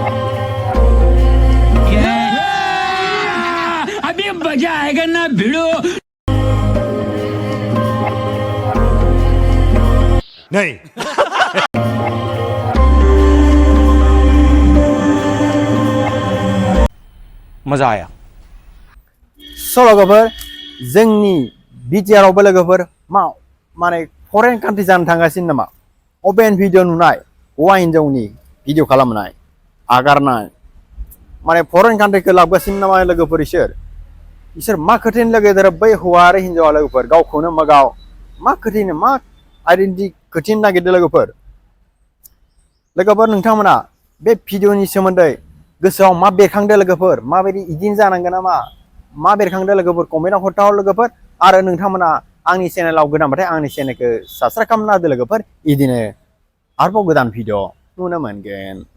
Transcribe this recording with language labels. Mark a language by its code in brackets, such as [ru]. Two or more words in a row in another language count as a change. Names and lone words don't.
[hi] अभी मजा आएगा ना भिड़ो नहीं मजा आया [brx] स' लोगोफोर जोंनि बिटिआरआवबो लोगोफोर माने [en] foreign country [brx] जानो थांगासिनो नामा अपेन भिडिअ नुनाय हौवा हिन्जावनि भिडिअ खालामनाय आगारनाय माने फरेन कान्ट्रिखौ लाबोगासिनो नामा लोगोफोर इसोर मा खोथायनि लोगो बै हौवा आरो हिन्जावा लोगोफोर गावखौनो गाव मा खोथायनो मा आइडेन्टिटि खोथिनो नागिरदों लोगोफोर नोंथांमोना बे भिडिअनि सोमोन्दै गोसोआव मा बेरखांदों लोगोफोर माबायदि इदिनो जानांगोन नामा मा बेरखांदों लोगोफोर कमेन्टआव खोन्थाहर लोगोफोर आरो नोंथांमोना आंनि चेनेलाव गोदानबाथाय आंनि चेनेलखौ साबस्क्राइब खालामना होदो लोगोफोर इदिनो आरोबाव गोदान भिडिअ नुनो मोनगोन।